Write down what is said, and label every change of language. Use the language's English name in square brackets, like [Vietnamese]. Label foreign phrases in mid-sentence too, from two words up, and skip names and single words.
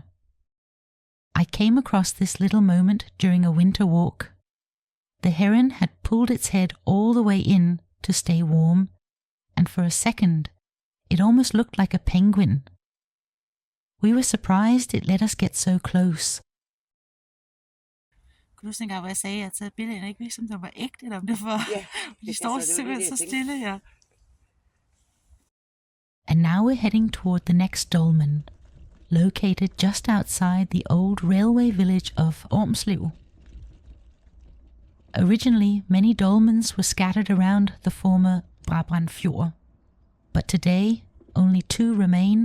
[English] I came across this little moment during a winter walk. The heron had pulled its head all the way in to stay warm, and for a second, it almost looked like a penguin. We were surprised it let us get so close. [Danish] Kan du huske dengang, hvor jeg sagde, at jeg taget billeder, ikke vidste, om det var ægte, eller om det var... Ja, de står simpelthen så stille, ja. [English] And now we're heading toward the next dolmen, located just outside the old railway village of Ormslev. Originally, many dolmens were scattered around the former Brabrand Fjord, but today only 2 remain.